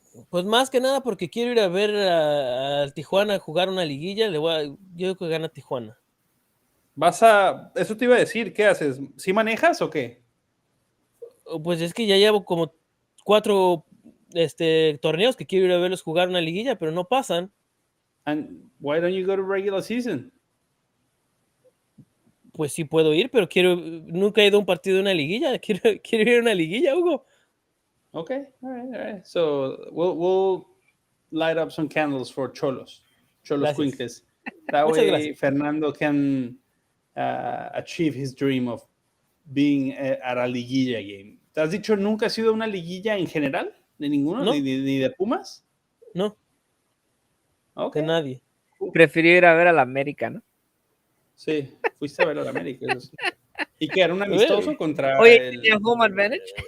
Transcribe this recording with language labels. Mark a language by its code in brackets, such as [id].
[es] Pues más que nada porque quiero ir a ver al Tijuana jugar una liguilla. Yo digo que gana Tijuana. Eso te iba a decir, ¿qué haces? ¿Sí manejas o qué? Pues es que ya llevo como 4 torneos que quiero ir a verlos jugar una liguilla, pero no pasan. [en] And why don't you go to regular season? [es] Pues sí puedo ir, pero nunca he ido a un partido de una liguilla. Quiero ir a una liguilla, Hugo. [en] Okay, all right. So we'll light up some candles for Cholos Quinkles. That way Fernando can achieve his dream of being at a liguilla game. [es] ¿Te has dicho nunca has sido una liguilla en general? ¿De ninguno? No. ¿Ni de Pumas? No. [en] Okay. [es] De nadie. Prefiero ir a ver a la América, ¿no? Sí, fuiste a ver a la América. ¿Y qué era un amistoso contra ¿tenía [en] home advantage?